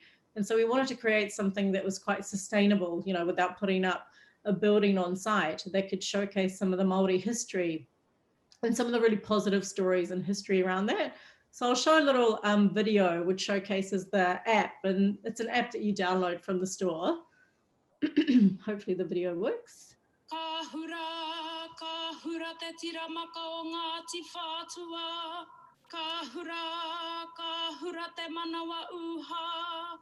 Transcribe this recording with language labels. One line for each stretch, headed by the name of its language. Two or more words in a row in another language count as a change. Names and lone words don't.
English: And so we wanted to create something that was quite sustainable, you know, without putting up a building on site that could showcase some of the Māori history and some of the really positive stories and history around that. So I'll show a little video which showcases the app, and it's an app that you download from the store. Hopefully the video works.
Māori: Ka hura te tiramaka o Ngāti Whātua. Ka hura te manawa uha.